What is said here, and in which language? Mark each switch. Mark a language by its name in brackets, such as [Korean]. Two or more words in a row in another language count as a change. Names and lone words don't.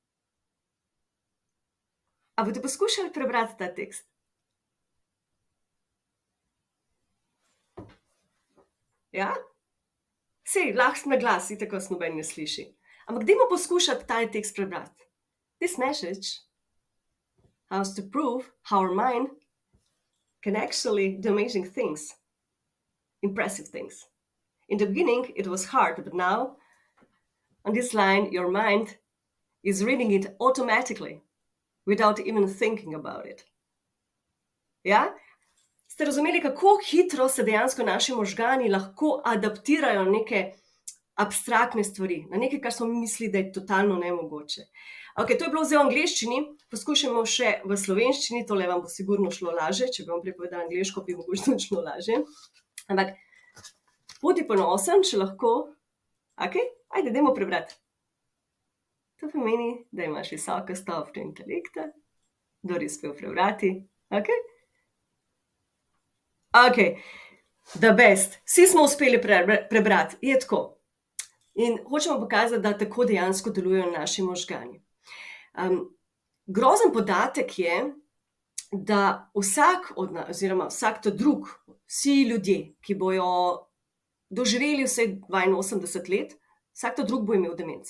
[Slovenian] A boste poskušali prebrati ta tekst? Ja? Sej, lahko na glas, itak vas noben ne sliši. Ampak dajmo poskušati ta tekst prebrati. [English] This message has to prove how our mind can actually do amazing things. Impressive things. In the beginning, it was hard, but now, on this line, your mind is reading it automatically, without even thinking about it. [Slovenian] Ja? Ste razumeli, kako hitro se dejansko naši možgani lahko adaptirajo neke abstraktne stvari, na nekaj, kar smo mi mislili, da je totalno nemogoče. Ok, to je bilo zdaj v angleščini, poskušamo še v slovenščini, tole vam bo sigurno šlo lažje, če bi vam prepovedala angleško, bi mogoče šlo lažje. Ampak, bodi ponosen, če lahko. Ok, ajde, dajmo prebrati. To pomeni, da imaš visoko stopnjo intelekta, kdor je uspel prebrati. [English] Ok? Ok, the best. [Slovenian] Vsi smo uspeli prebrati, je tako. In hočemo pokazati, da tako dejansko delujejo naši možgani. Grozen podatek je, da vsak od nas, oziroma vsak ta drug, vsi ljudje, ki bojo doživeli vsaj 82 let, vsak ta drug bo imel demenco.